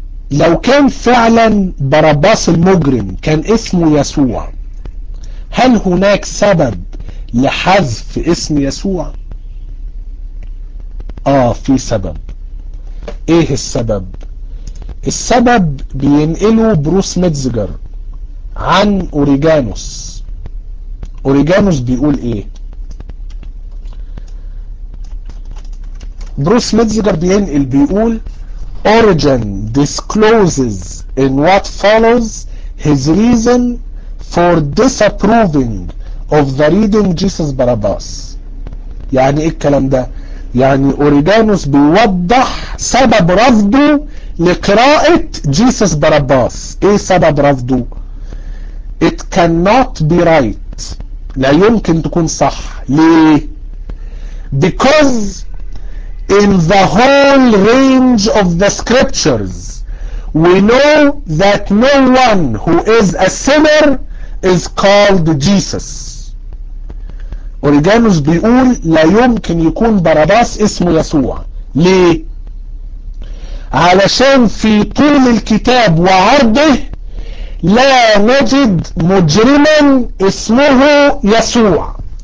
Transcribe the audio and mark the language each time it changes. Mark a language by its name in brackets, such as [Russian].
[Arabic] لو كان فعلا براباس المجرم كان اسمه يسوع، هل هناك سبب لحذف اسم يسوع؟ في سبب. ايه السبب؟ السبب بينقله بروس ميتزجر عن اوريجانوس. اوريجانوس بيقول ايه؟ بروس ميتزجر بينقل بيقول [English] Origen discloses in what follows his reason for disapproving of the reading Jesus Barabbas. [Arabic] يعني ايه الكلام ده؟ يعني اوريجانوس بيوضح سبب رفضه لقراءة Jesus Barabbas. ايه سبب رفضه؟ [English] It cannot be right. [Arabic] لا يمكن تكون صح. ليه؟ [English] Because in the whole range of the scriptures we know that no one who is a sinner is called Jesus. [Arabic] أوريجانوس بيقول لا يمكن يكون براباس اسمه يسوع. ليه؟ علشان في طول الكتاب وعرضه لا نجد مجرما اسمه يسوع.